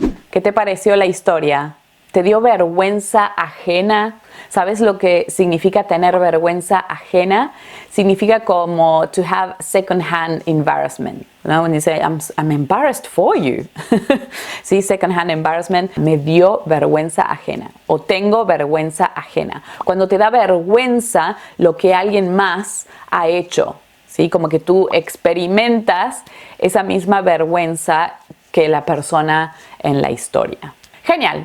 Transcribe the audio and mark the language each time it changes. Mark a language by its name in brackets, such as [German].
[Spanish] ¿Qué te pareció la historia? ¿Te dio vergüenza ajena? ¿Sabes lo que significa tener vergüenza ajena? Significa como [English] to have second-hand embarrassment. [Spanish] ¿No? [English] When you say, I'm embarrassed for you. [Spanish] Sí, [English] second-hand embarrassment. [Spanish] Me dio vergüenza ajena. O tengo vergüenza ajena. Cuando te da vergüenza lo que alguien más ha hecho. ¿Sí? Como que tú experimentas esa misma vergüenza que la persona en la historia. Genial.